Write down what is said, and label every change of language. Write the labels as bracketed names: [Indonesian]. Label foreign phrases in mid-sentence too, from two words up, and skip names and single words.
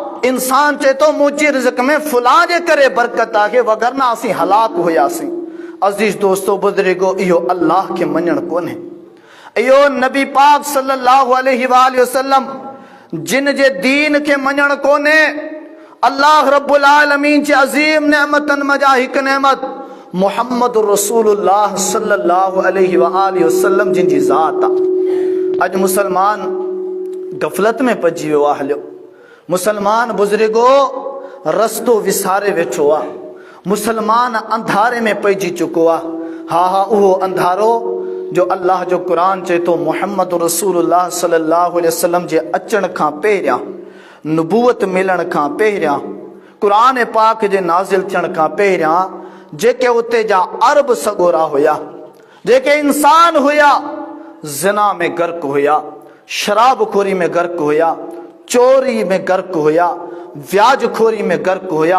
[Sindhi] इंसान चए थो मुंहिंजी रिज़्क में फुलां जे करे बरकत आहे, वगरना असीं हलाक हुयासीं। अज़ीज़ दोस्तो बुज़ुर्गो, इहो अल्लाह खे मञणु कोन्हे। इहो नबी पाक [Arabic] صلى الله عليه وسلم [Sindhi] जिन जे दीन खे मञणु कोन्हे। अल्लाह [Arabic] رب العالمين [Sindhi] जे अज़ीम नेमतनि मज़ा हिकु नेमत मुहम्मद रसूलुल्लाह [Arabic] صلى الله عليه وسلم [Sindhi] जिन जी ज़ात आहे। अॼु मुसलमान गफ़लत में पइजी वियो आहे। हलियो मुसलमान बुज़ुर्गो रस्तो विसारे वेठो आहे। मुसलमान अंधारे में पइजी चुको आहे। हा उहो अंधारो जो अल्लाह जो क़ुरान चए थो मुहम्मद रसूलुल्लाह [Arabic] صلى الله عليه وسلم [Sindhi] जे अचण खां पहिरियां, नबूवत मिलण खां पहिरियां, क़ुरान पाक जे नाज़िल थियण खां पहिरियां, जेके उते जा अरब सगोरा हुया, जेके इंसान हुया, ज़िना में गर्क हुया, शराबखोरी में गर्क हुया, चोरी में गर्क हुया, व्याजखोरी में गर्क हुया।